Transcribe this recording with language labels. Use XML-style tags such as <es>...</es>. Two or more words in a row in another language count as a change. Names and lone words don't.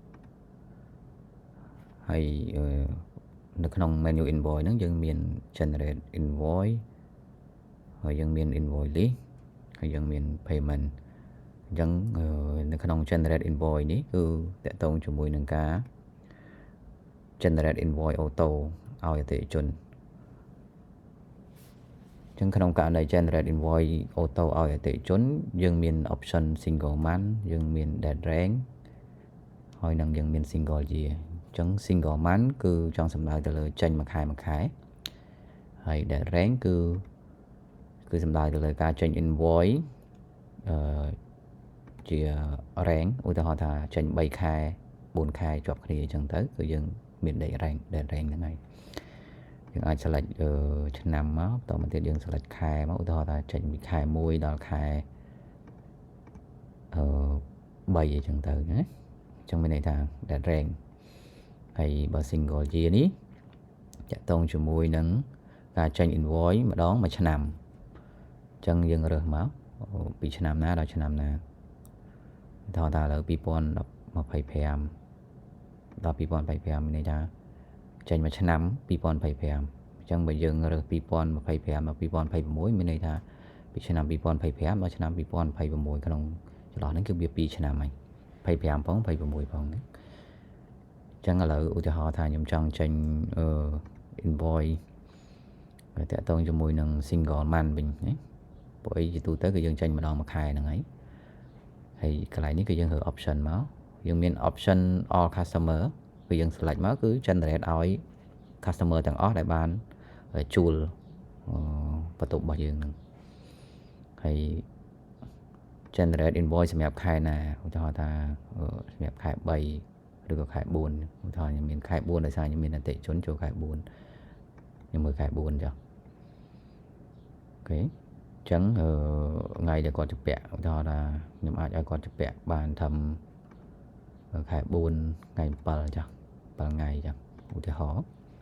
<km>ហើយនៅក្នុង</km> <en>menu invoice</en> <km>ហ្នឹងយើងមាន</km> <en>generate invoice</en> <km>ហើយយើងមាន</km> <en>invoice list</en> <km>ហើយយើងមាន payment អញ្ចឹងនៅក្នុង</km> <en>generate invoice</en> <km>នេះគឺតកតងជាមួយនឹងការ</km> <en>generate invoice auto</en> <km>ឲ្យអតិថិជន ចឹងក្នុងករណី</km> <en>generate invoice auto</en> <km>ឲ្យអតិថិជនយើងមាន</km> <en>option single month</en> <km>យើងមាន</km> <en>date range</en> <km>ហើយនឹងយើងមាន</km> <en>single year</en> <km>អញ្ចឹង</km> <en>single month</en> <km>គឺចង់សំដៅទៅលើចេញមួយខែហើយ</km> <en>date range</en> <km>គឺសំដៅទៅលើការចេញ invoice ជា range ឧទាហរណ៍ថាចេញ3ខែ4ខែជាប់គ្នាអញ្ចឹងទៅគឺយើងមាន</km> <en>date range</en> <km>ហ្នឹងហើយយើងអាច select ឆ្នាំមកបន្តមកទៀតយើង select ខែមកឧទាហរណ៍ថាចេញពីខែ1ដល់ខែ 3អញ្ចឹងទៅណាអញ្ចឹងមានន័យថា</km> <en>date range</en> <km>ហើយបើ</km> <en>single year</en> <km>នេះតកតងជាមួយនឹងការចេញ invoice ម្ដងមួយឆ្នាំអញ្ចឹងយើងរើសមកពីឆ្នាំណាដល់ឆ្នាំណាឧទាហរណ៍ថាឥឡូវ2025 ដល់2025មានន័យថាចេញមួយឆ្នាំ2025អញ្ចឹងបើយើងរើស2025ដល់2026មានន័យថាពីឆ្នាំ2025ដល់ឆ្នាំ2026ក្នុងចន្លោះហ្នឹងគឺវា2ឆ្នាំហើយ25ផង26ផងហ្នឹង អញ្ចឹងឥឡូវឧទាហរណ៍ថាខ្ញុំចង់ចេញinvoice តកតងជាមួយនឹង</km> <en>single month</en> <km>វិញណាព្រោះអីជាទូទៅគឺយើងចេញម្ដងមួយខែហ្នឹងហើយក ន្លែងនេះគឺយើងរើ option មកយើងមាន</km> <en>option all customer</en> <km>គឺយើង select មកគឺ generate ឲ្យ customer ទាំងអស់ដែល បានជួលបន្ទប់របស់យើងហ្នឹងហើយ</km> <en>generate invoice</en> <km>សម្រាប់ខែណាឧទាហរណ៍ថាសម្រាប់ខែ3ឬក៏ខែ4ឧទាហរណ៍ខ្ញុំមានខែ4ដោយសារខ្ញុំមានអតិថិជនចូលខែ4ខ្ញុំមើលខែ4ចុះអូខេអញ្ចឹងថ្ងៃដែលគាត់ជពាក់ឧទាហរណ៍ថាខ្ញុំអាចឲ្យគាត់ជពាក់បានត្រឹមខែ4ថ្ងៃ7ចុះ7ថ្ងៃចុះឧទាហរណ៍</km>